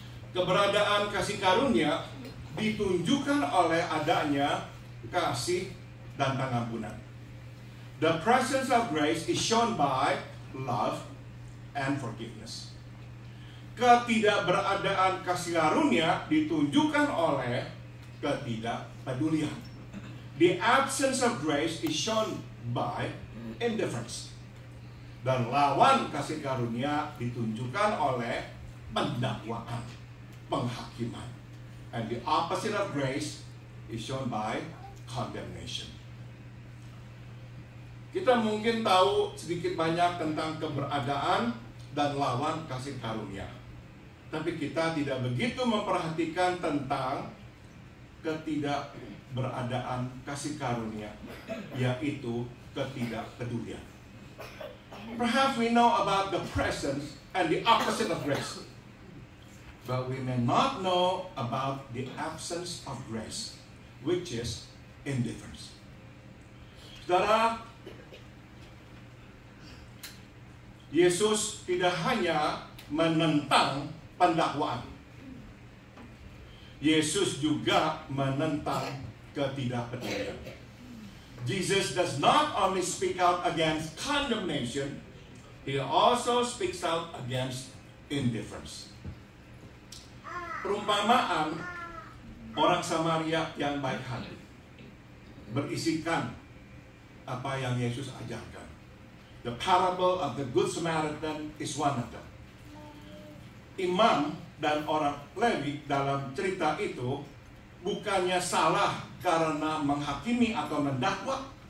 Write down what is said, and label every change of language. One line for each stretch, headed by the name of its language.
Indonesian: Keberadaan kasih karunia ditunjukkan oleh adanya kasih dan pengampunan.
English: The presence of grace is shown by love and forgiveness.
Indonesian: Ketidakberadaan kasih karunia ditunjukkan oleh ketidakpedulian.
English: The absence of grace is shown by indifference.
Indonesian: Dan lawan kasih karunia ditunjukkan oleh pendakwaan, penghakiman.
English: And the opposite of grace is shown by condemnation.
Indonesian: Kita mungkin tahu sedikit banyak tentang keberadaan dan lawan kasih karunia. Tapi kita tidak begitu memperhatikan tentang ketidakberadaan kasih karunia, yaitu ketidakpedulian.
English: Perhaps we know about the presence and the opposite of grace, but we may not know about the absence of grace, which is indifference.
Indonesian: Saudara, Yesus tidak hanya menentang pendakwaan, Yesus juga menentang ketidakpedulian.
English: Jesus does not only speak out against condemnation, he also speaks out against indifference.
Indonesian: Perumpamaan orang Samaria yang baik hati berisikan apa yang Yesus ajarkan.
English: The parable of the Good Samaritan is one of them.
Indonesian: Imam dan orang Lewi dalam cerita itu bukannya salah karena menghakimi atau mendakwa.